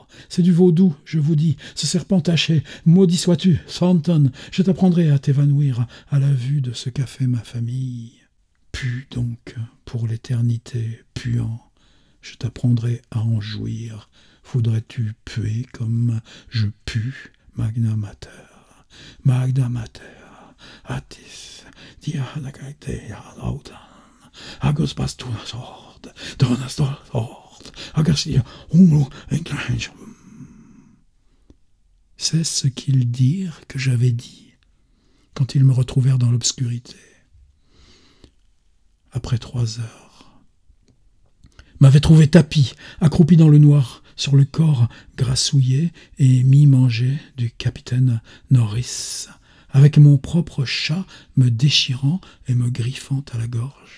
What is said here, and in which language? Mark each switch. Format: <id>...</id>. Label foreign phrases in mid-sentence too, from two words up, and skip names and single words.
<fr>C'est du vaudou, je vous dis, ce serpent taché. Maudit sois-tu, Thornton, je t'apprendrai à t'évanouir à la vue de ce qu'a fait ma famille. Pue donc pour l'éternité, puant, je t'apprendrai à en jouir. Voudrais-tu puer comme je pue?</fr> <la>Magna Mater, Magna Mater, Atis, Dianacactea Lautan, Agus Bastur.</la> <fr>C'est ce qu'ils dirent que j'avais dit quand ils me retrouvèrent dans l'obscurité. Après 3 heures, m'avait trouvé tapi, accroupi dans le noir, sur le corps grassouillé et mi-mangé du capitaine Norris, avec mon propre chat me déchirant et me griffant à la gorge.</fr>